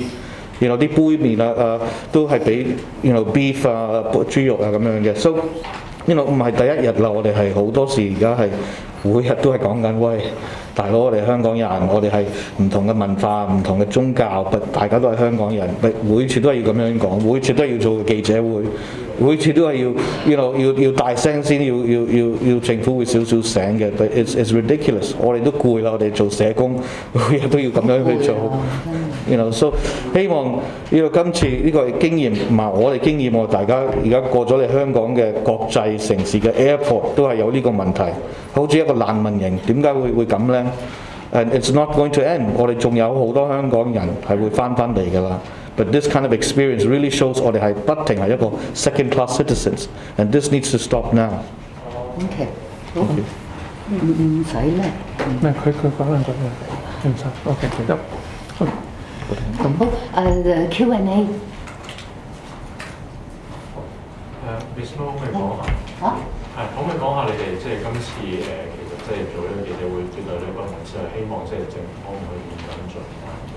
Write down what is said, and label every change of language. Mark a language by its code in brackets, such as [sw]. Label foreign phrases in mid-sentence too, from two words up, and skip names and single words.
[yue] 啲杯麵都係俾beef 豬肉咁樣嘅。So 唔係第一日啦，我哋係好多時而家係每日都係講緊，喂大佬，我哋香港人，我哋係唔同嘅文化、唔同嘅宗教，大家都係香港人，每次都係要咁樣講，每次都係要做記者會。每次都係要大聲先，要政府會少少醒嘅。 [en] But it's ridiculous。 [yue] 我哋都攰啦，我哋做社工，每日都要咁樣去做。So 希望今次呢個經驗唔係我哋經驗，大家而家過咗嚟香港嘅國際城市嘅 airport 都係有呢個問題，好似一個難民營，點解會咁呢？ [en] And it's not going to end。 [yue] 我哋仲有好多香港人係會翻嚟㗎啦。 [en] But this kind of experience really shows [yue] 我哋係不停係一個 [en] second-class citizens, and this needs to stop now. [yue] OK， 好，唔使咧。唔係佢講兩句唔使。OK， 得。好，Q&A。 Miss Lo 可唔可以講下？可唔可以講下你哋即係今次其實即係做呢個記者會絕對呢個文字係希望即係政府可唔可以跟進啊？